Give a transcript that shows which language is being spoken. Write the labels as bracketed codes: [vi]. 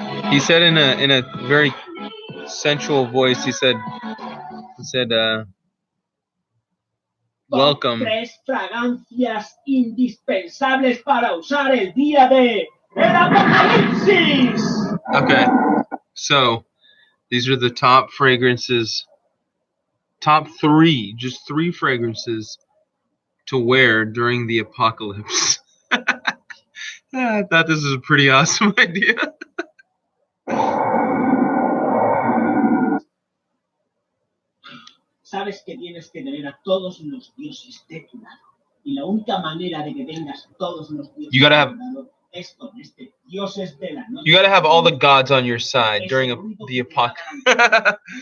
[en] He said in a very sensual voice, he said welcome. [es] Top 3 fragancias indispensables para usar el día de el apocalipsis. [en] Okay, so these are the top fragrances, top 3, just 3 fragrances to wear during the apocalypse. I thought this was a pretty awesome idea. [es] Sabes que tienes que tener a todos los dioses de tu lado. Y la única manera de que tengas todos los dioses de tu lado es con este dioses de la noche. [en] You gotta have all the gods on your side during the apocalypse.